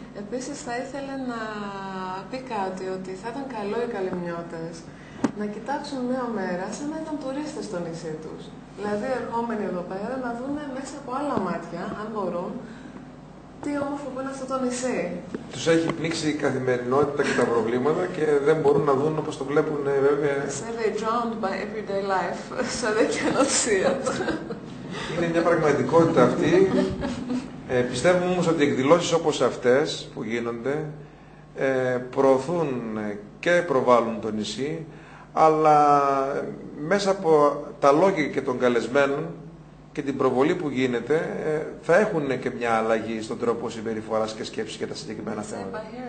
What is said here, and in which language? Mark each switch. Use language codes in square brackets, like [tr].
[el] Επίσης θα ήθελα να πει κάτι, ότι θα ήταν καλό οι Καλυμνιώτες να κοιτάξουν μια μέρα σαν να ήταν τουρίστες στο νησί τους. Δηλαδή ερχόμενοι εδώ πέρα να δουν μέσα από άλλα μάτια, αν μπορούν, τι όμορφο που είναι αυτό το νησί. Τους έχει πνίξει η καθημερινότητα και τα προβλήματα και δεν μπορούν να δουν όπως το βλέπουν βέβαια. [en] They're drowned by everyday life, so they cannot see it. [el] Είναι μια πραγματικότητα αυτή. Πιστεύουμε όμως ότι εκδηλώσεις όπως αυτές που γίνονται προωθούν και προβάλλουν το νησί, αλλά μέσα από τα λόγια και των καλεσμένων και την προβολή που γίνεται θα έχουν και μια αλλαγή στον τρόπο συμπεριφοράς και σκέψης για τα συγκεκριμένα θέματα.